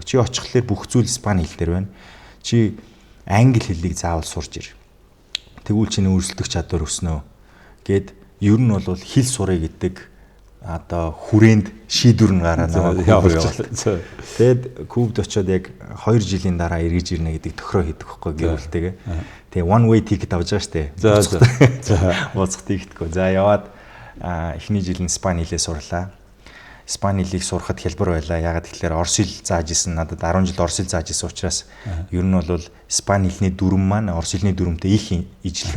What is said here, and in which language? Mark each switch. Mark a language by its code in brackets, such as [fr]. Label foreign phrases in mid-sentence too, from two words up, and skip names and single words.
[mn] Чи очихлаар бүх зүйл Испани хэл дээр байна. Чи англи хэлийг заавал сурж ир. Тэгвэл чиний өрсөлдөх чадвар өснө гэд ер нь бол хил сурыг гэдэг одоо хүрээнд шийдвэр нь гараа явуулчихлаа. Тэгэд Кубд очиод яг 2 жилийн дараа эргэж ирнэ гэдэг тохироо хийдэг байхгүй гэрүүлтэйгээ. Тэгээ [en] one way ticket [mn] авч байгаа штэ. За. Уцах ticket-гүй. За яваад эхний жил нь Испани хэлээ сурлаа. Испани хэлийг сурахад хялбар байлаа. Ягаад гэвэл орос хэл зааж исэн надад 10 жил орос хэл зааж исэн учраас ер нь бол Испани хэлний дүрм маань орос хэлний дүрмтэй их ижилхэн.